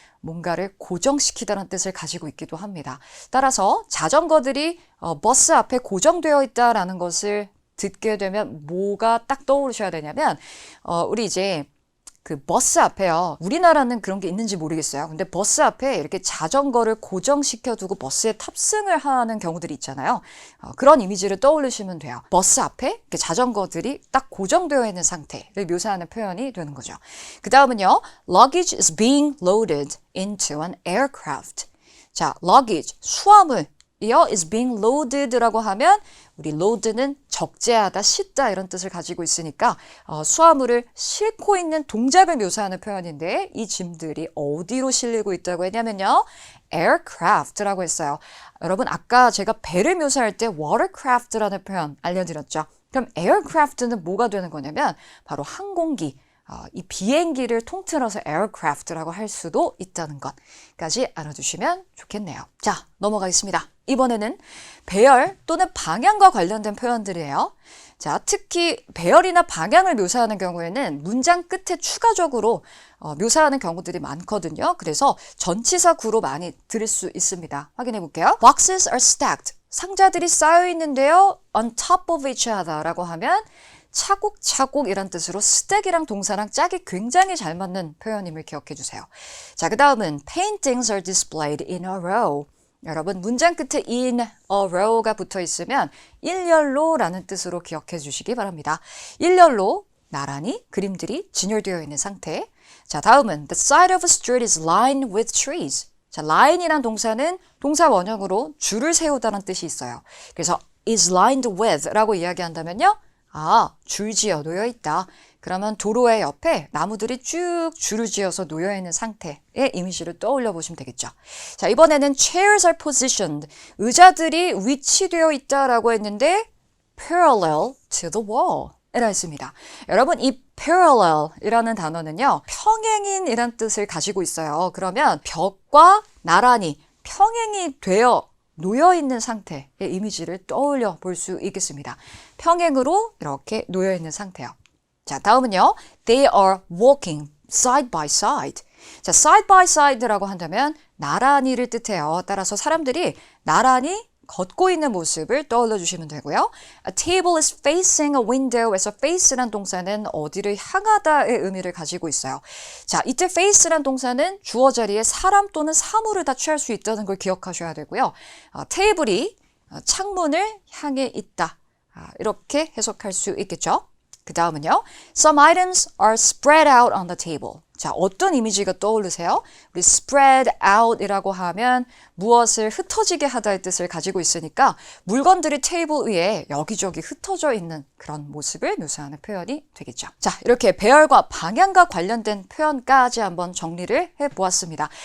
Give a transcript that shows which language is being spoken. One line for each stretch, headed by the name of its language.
Korean: 뭔가를 고정시키다는 뜻을 가지고 있기도 합니다. 따라서 자전거들이 버스 앞에 고정되어 있다라는 것을 듣게 되면 뭐가 딱 떠오르셔야 되냐면 우리 이제 그 버스 앞에요. 우리나라는 그런 게 있는지 모르겠어요. 근데 버스 앞에 이렇게 자전거를 고정시켜 두고 버스에 탑승을 하는 경우들이 있잖아요. 그런 이미지를 떠올리시면 돼요. 버스 앞에 이렇게 자전거들이 딱 고정되어 있는 상태를 묘사하는 표현이 되는 거죠. 그 다음은요.
English: Luggage is being loaded into an aircraft.
Korean: 자, luggage, 수화물. 이어 is being loaded라고 하면 우리 load는 적재하다, 싣다 이런 뜻을 가지고 있으니까 수화물을 싣고 있는 동작을 묘사하는 표현인데 이 짐들이 어디로 실리고 있다고 했냐면요. aircraft라고 했어요. 여러분 아까 제가 배를 묘사할 때 watercraft라는 표현 알려드렸죠. 그럼 aircraft는 뭐가 되는 거냐면 바로 항공기. 이 비행기를 통틀어서 aircraft라고 할 수도 있다는 것까지 알아두시면 좋겠네요. 자, 넘어가겠습니다. 이번에는 배열 또는 방향과 관련된 표현들이에요. 자, 특히 배열이나 방향을 묘사하는 경우에는 문장 끝에 추가적으로 묘사하는 경우들이 많거든요. 그래서 전치사 구로 많이 들을 수 있습니다. 확인해 볼게요.
English: Boxes are stacked.
Korean: 상자들이 쌓여 있는데요.
English: On top of each other
Korean: 라고 하면 차곡차곡이란 뜻으로 stack이랑 동사랑 짝이 굉장히 잘 맞는 표현임을 기억해 주세요. 자, 그 다음은
English: paintings are displayed in a row.
Korean: 여러분 문장 끝에
English: in a row
Korean: 가 붙어 있으면 일렬로라는 뜻으로 기억해 주시기 바랍니다. 일렬로 나란히 그림들이 진열되어 있는 상태. 자, 다음은
English: the side of a street is lined with trees.
Korean: 자, line이란 동사는 동사 원형으로 줄을 세우다는 뜻이 있어요. 그래서 is lined with라고 이야기한다면요. 줄지어 놓여 있다. 그러면 도로의 옆에 나무들이 쭉 줄을 지어서 놓여 있는 상태의 이미지를 떠올려 보시면 되겠죠. 자, 이번에는
English: chairs are positioned.
Korean: 의자들이 위치되어 있다라고 했는데
English: parallel to the wall.
Korean: 이라 했습니다. 여러분 이 parallel이라는 단어는요. 평행인이란 뜻을 가지고 있어요. 그러면 벽과 나란히 평행이 되어 놓여있는 상태의 이미지를 떠올려 볼 수 있겠습니다. 평행으로 이렇게 놓여있는 상태요. 자, 다음은요.
English: They are walking side by side.
Korean: 자, side by side라고 한다면 나란히를 뜻해요. 따라서 사람들이 나란히 걷고 있는 모습을 떠올려 주시면 되고요.
English: A table is facing a window
Korean: 에서 face란 동사는 어디를 향하다의 의미를 가지고 있어요. 자, 이때 face란 동사는 주어 자리에 사람 또는 사물을 다 취할 수 있다는 걸 기억하셔야 되고요. 테이블이 창문을 향해 있다. 이렇게 해석할 수 있겠죠. 그 다음은요.
English: Some items are spread out on the table.
Korean: 자, 어떤 이미지가 떠오르세요? 우리 spread out이라고 하면 무엇을 흩어지게 하다의 뜻을 가지고 있으니까 물건들이 테이블 위에 여기저기 흩어져 있는 그런 모습을 묘사하는 표현이 되겠죠. 자, 이렇게 배열과 방향과 관련된 표현까지 한번 정리를 해보았습니다.